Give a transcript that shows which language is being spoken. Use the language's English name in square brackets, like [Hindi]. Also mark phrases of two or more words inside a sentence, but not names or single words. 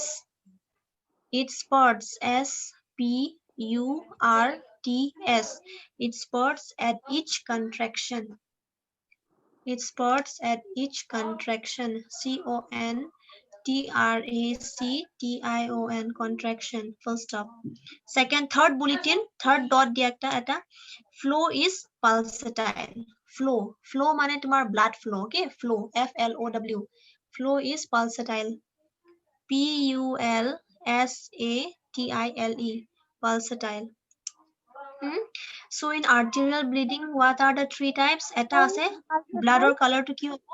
[English] It spurts, SPURTS. It spurts at each contraction. It spurts at each contraction. CONTRACTION, contraction, full stop. Second, third bulletin, third dot [Assamese] দিয়া এটা [English] flow is pulsatile. Flow [Assamese] মানে তোমাৰ [English] blood flow, okay? Flow, FLOW. Flow is pulsatile. PULSATILE, pulsatile. So in arterial bleeding, what are the three types? [Assamese] Eta ase blood or color to ki hobo?